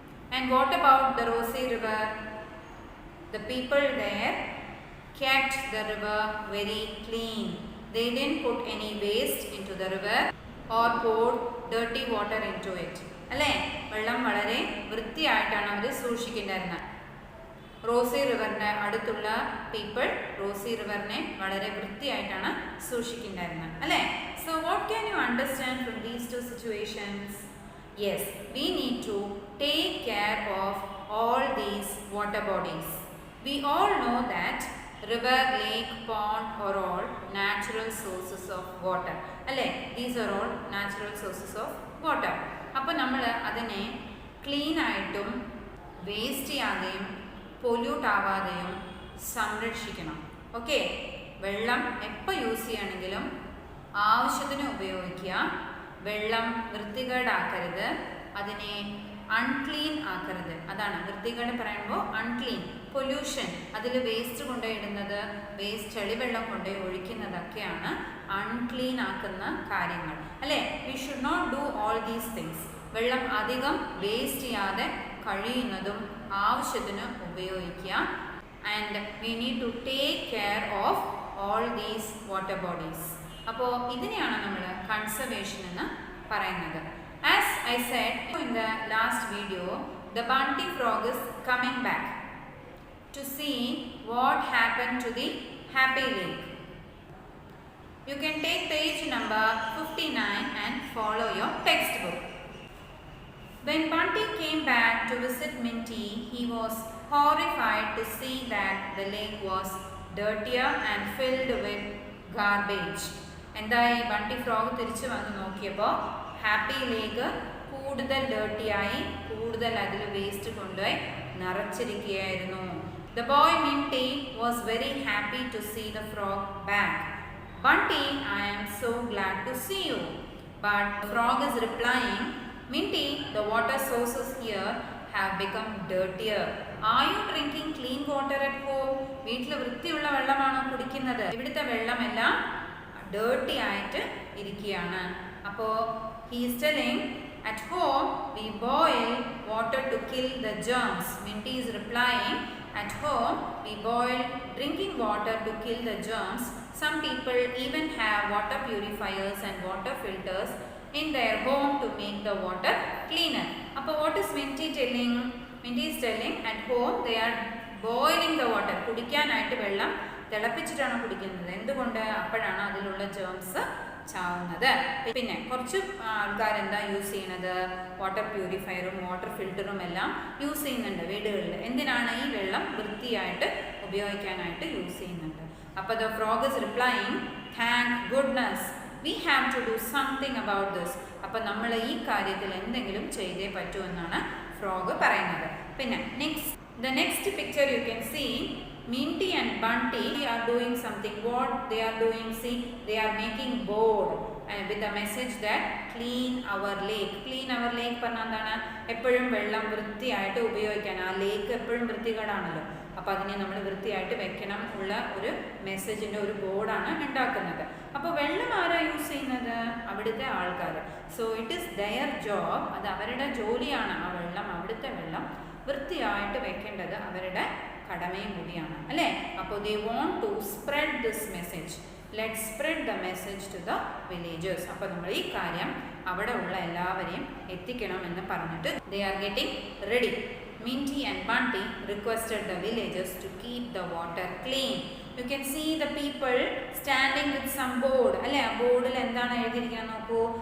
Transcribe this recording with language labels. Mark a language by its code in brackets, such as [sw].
[en] And what about the Rosie River? The people there kept the river very clean. They didn't put any waste into the river or poured dirty water into it. [ml] അല്ലേ വെള്ളം വളരെ വൃത്തിയായിട്ടാണ് അവർ സൂക്ഷിക്കേണ്ടിയിരുന്നത്. Rossi റിവറിൻ്റെ അടുത്തുള്ള people Rossi റിവറിനെ വളരെ വൃത്തിയായിട്ടാണ് സൂക്ഷിക്കേണ്ടിയിരുന്നത് അല്ലേ. [en] So what can you understand from these two situations? Yes, we need to take care of all these water bodies. We all know that river, lake, pond are all natural sources of water. അല്ലേ, these are all natural sources of water. [ml] അപ്പോൾ നമ്മൾ അതിനെ clean ആയിട്ടും waste ചെയ്യാതെയും pollute ആവാതെയും സംരക്ഷിക്കണം. Okay, വെള്ളം എപ്പോൾ use ചെയ്യണമെങ്കിലും ആവശ്യത്തിന് ഉപയോഗിക്കുക. വെള്ളം വൃത്തികേടാക്കരുത്, അതിനെ അൺക്ലീൻ ആക്കരുത്. അതാണ് വൃത്തികേട് പറയുമ്പോൾ അൺക്ലീൻ. പൊല്യൂഷൻ, അതിൽ വേസ്റ്റ് കൊണ്ടുപോയിടുന്നത്, വേസ്റ്റ് ചെളിവെള്ളം കൊണ്ടുപോയി ഒഴിക്കുന്നതൊക്കെയാണ് അൺക്ലീൻ ആക്കുന്ന കാര്യങ്ങൾ അല്ലേ. [en] We should not do all these things. [ml] വെള്ളം അധികം വേസ്റ്റ് ചെയ്യാതെ കഴിയുന്നതും ആവശ്യത്തിന് ഉപയോഗിക്കുക. [en] And we need to take care of all these water bodies. [ml] അപ്പോൾ ഇതിനെയാണ് നമ്മൾ കൺസർവേഷൻ എന്ന് പറയുന്നത്. [en] As I said in the last video, the bunty frog is coming back to see what happened to the Happy Lake. You can take page number 59 and follow your textbook. When Bunty came back to visit Minty, he was horrified to see that the lake was dirtier and filled with garbage. [ml] എന്തായി, ബണ്ടി frog തിരിച്ചു വന്ന് നോക്കിയപ്പോൾ happy ലേക്ക് കൂടുതൽ ഡേർട്ടിയായി, കൂടുതൽ അതിൽ waste കൊണ്ടുപോയി നിറച്ചിരിക്കുകയായിരുന്നു. [en] The boy Minty was very happy to see the frog back. Bunty, I am so glad to see you. But the frog is replying, Minty, the water sources here have become dirtier. Are you drinking clean water at home? [ml] വീട്ടിൽ വൃത്തിയുള്ള വെള്ളമാണോ കുടിക്കുന്നത്? ഇവിടുത്തെ വെള്ളമെല്ലാം dirty ആയിട്ട് ഇരിക്കുകയാണ്. അപ്പോൾ [en] he is telling, at home we boil water to kill the germs. Minty is replying, at home we boil drinking water to kill the germs. Some people even have water purifiers and water filters in their home to make the water cleaner. [ml] അപ്പോൾ [en] what is Minty telling? Minty is telling, at home they are boiling the water. [ml] കുടിക്കാനായിട്ട് വെള്ളം തിളപ്പിച്ചിട്ടാണ് കുടിക്കുന്നത്. എന്തുകൊണ്ട്? അപ്പോഴാണ് അതിലുള്ള germs ചാവുന്നത്. പിന്നെ കുറച്ച് ആൾക്കാരെന്താ use ചെയ്യുന്നത്? വാട്ടർ പ്യൂരിഫയറും വാട്ടർ ഫിൽറ്ററും എല്ലാം യൂസ് ചെയ്യുന്നുണ്ട് വീടുകളിൽ. എന്തിനാണ്? ഈ വെള്ളം വൃത്തിയായിട്ട് ഉപയോഗിക്കാനായിട്ട് യൂസ് ചെയ്യുന്നുണ്ട്. അപ്പോൾ [en] The frog is replying, thank goodness we have to do something about this. [ml] അപ്പം നമ്മൾ ഈ കാര്യത്തിൽ എന്തെങ്കിലും ചെയ്തേ പറ്റൂ എന്നാണ് ഫ്രോഗ് പറയുന്നത്. പിന്നെ [en] the next picture you can see Minty and Bunty are doing something. What they are doing? See, they are making board with the message that clean our lake. Clean our lake [ml] പറഞ്ഞാൽ എന്താണ്? എപ്പോഴും വെള്ളം വൃത്തിയായിട്ട് ഉപയോഗിക്കാൻ. ആ ലേക്ക് എപ്പോഴും വൃത്തികേടാണല്ലോ, അപ്പോൾ അതിനെ നമ്മൾ വൃത്തിയായിട്ട് വെക്കണം ഉള്ള ഒരു മെസ്സേജിൻ്റെ ഒരു ബോർഡാണ് ഉണ്ടാക്കുന്നത്. അപ്പോൾ വെള്ളം ആരാ യൂസ് ചെയ്യുന്നത്? അവിടുത്തെ ആൾക്കാർ. [en] so it is their job, [ml] അത് അവരുടെ ജോലിയാണ്. ആ വെള്ളം, അവിടുത്തെ വെള്ളം വൃത്തിയായിട്ട് വെക്കേണ്ടത് അവരുടെ കടമയും കൂടിയാണ്, അല്ലേ? അപ്പോൾ [en] They want to spread this message. Let spread the message to the villagers. [ml] അപ്പോൾ നമ്മൾ ഈ കാര്യം അവിടെ ഉള്ള എല്ലാവരെയും എത്തിക്കണം എന്ന് പറഞ്ഞിട്ട് [en] They are getting ready. Minty and Bunty requested the villagers to keep the water clean. You can see the people standing with some board. [ml] അല്ലേ, ആ ബോർഡിൽ എന്താണ് എഴുതിയിരിക്കുന്നത് നോക്കൂ.